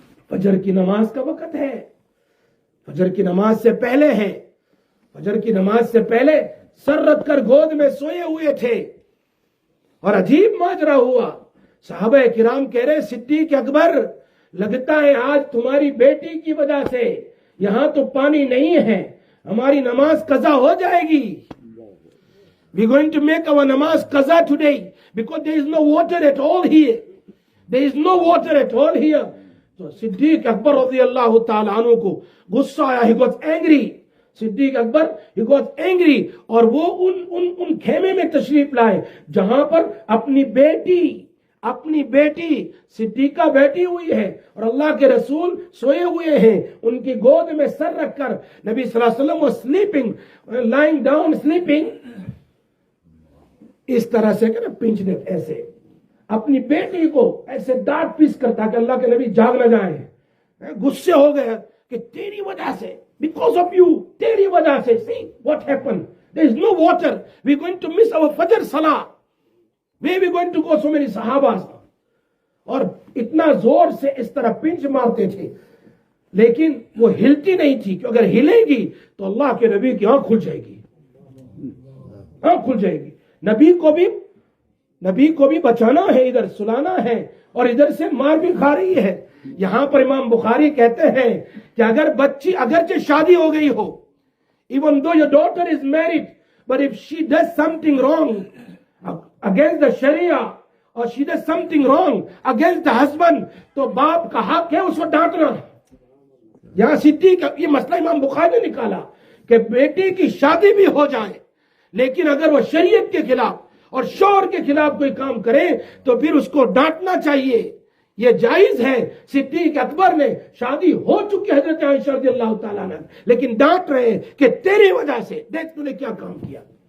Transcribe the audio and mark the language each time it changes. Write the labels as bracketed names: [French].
[Urdu] فجر کی نماز کا وقت ہے، فجر کی نماز سے پہلے ہے، فجر کی نماز سے پہلے سر رکھ کر گود میں سوئے ہوئے تھے، اور عجیب ماجرا ہوا. صحابہ کرام کہہ رہے صدیق اکبر لگتا ہے آج تمہاری بیٹی کی وجہ سے یہاں تو پانی نہیں ہے، ہماری نماز قضا ہو جائے گی. [English] We are going to make our namaz qaza today because there is no water at all here. There is no water at all here. So Siddiq Akbar radiyallahu ta'ala anhu [Urdu] ko gussa aaya, [English] he got angry. Siddiq Akbar, he got angry. [Urdu] اور وہ ان خیمے میں تشریف لائے جہاں پر اپنی بیٹی صدیقہ بیٹھی ہوئی ہے اور اللہ کے رسول سوئے ہوئے ہیں. ان کی گود میں سر رکھ کر نبی صلی اللہ علیہ وسلم [English] was sleeping, lying down, sleeping. [Urdu] اس طرح سے کہ نا پنچنے ایسے اپنی بیٹی کو ایسے ڈانٹ پیس کرتا کہ اللہ کے نبی جاگ نہ جائیں. غصے ہو گئے کہ تیری وجہ سے, [English] because of you, [Urdu] تیری وجہ سے. [English] See what happened. There is no water. We are going to miss our Fajr Salah. Where we going to go? So many Sahabas. [Urdu] اور اتنا زور سے اس طرح پنچ مارتے تھے لیکن وہ ہلتی نہیں تھی کہ اگر ہلے گی تو اللہ کے نبی کی آنکھ کھل جائے گی, آنکھ کھل جائے گی. نبی کو بھی بچانا ہے, ادھر سلانا ہے اور ادھر سے مار بھی کھا رہی ہے. یہاں پر امام بخاری کہتے ہیں کہ اگر بچی اگرچہ شادی ہو گئی ہو, [English] even though your daughter is married, but if she does something wrong against the Sharia or she does something wrong against the husband, [Urdu] تو باپ کا حق ہے اس کو ڈانٹنا. یہاں صدیق یہ مسئلہ امام بخاری نے نکالا کہ بیٹی کی شادی بھی ہو جائے لیکن اگر وہ شریعت کے خلاف اور شوہر کے خلاف کوئی کام کرے تو پھر اس کو ڈانٹنا چاہیے. یہ جائز ہے. صدیق اکبر نے شادی ہو چکی حضرت عائشہ رضی اللہ تعالیٰ عنہ لیکن ڈانٹ رہے ہیں کہ تیری وجہ سے دیکھ تو نے کیا کام کیا.